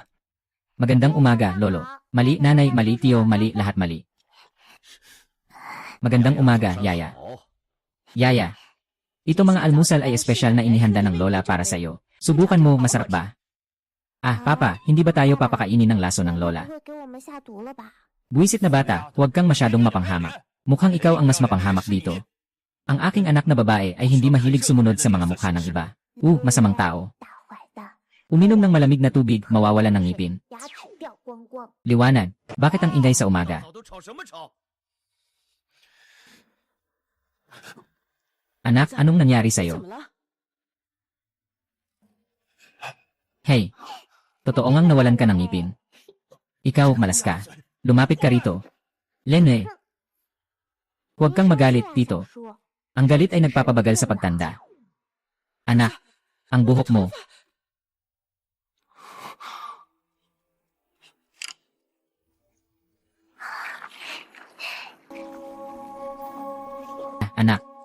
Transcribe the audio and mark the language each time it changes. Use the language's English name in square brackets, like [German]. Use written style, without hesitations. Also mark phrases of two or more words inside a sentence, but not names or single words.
[Filipino] Magandang umaga, Lolo. Mali, Nanay, mali, Tiyo, mali, lahat mali. Magandang umaga, Yaya. [Chinese] 好， [Filipino] Yaya. Ito mga almusal ay espesyal na inihanda ng Lola para sa'yo. Subukan mo, masarap ba? Ah, Papa, hindi ba tayo papakainin ng laso ng [Chinese] 不 [Filipino] Lola? [Chinese] 会给我们下毒了吧？ [Filipino] Buwisit na bata, huwag kang masyadong mapanghamak. Mukhang ikaw ang mas mapanghamak dito. Ang aking anak na babae ay hindi mahilig sumunod sa mga mukha ng iba. Masamang tao. [Chinese] 大坏蛋， [Filipino] Uminom ng malamig na tubig, mawawalan ng ngipin. [Chinese] 牙齿掉光光。 [Filipino] Liwanag, bakit ang ingay sa umaga? [Chinese] 吵都吵什么吵？ [Filipino] Anak, anong nangyari [Chinese] 怎 [Filipino] sa'yo? [Chinese] 么了？ [Filipino] Hey, totoo ngang nawalan ka ng ngipin. Ikaw, malas ka. Lumapit ka rito. Lene, huwag kang magalit, Tito. [Chinese] 小叔 [Filipino] Ang galit ay nagpapabagal sa pagtanda. Anak, ang buhok mo. Anak.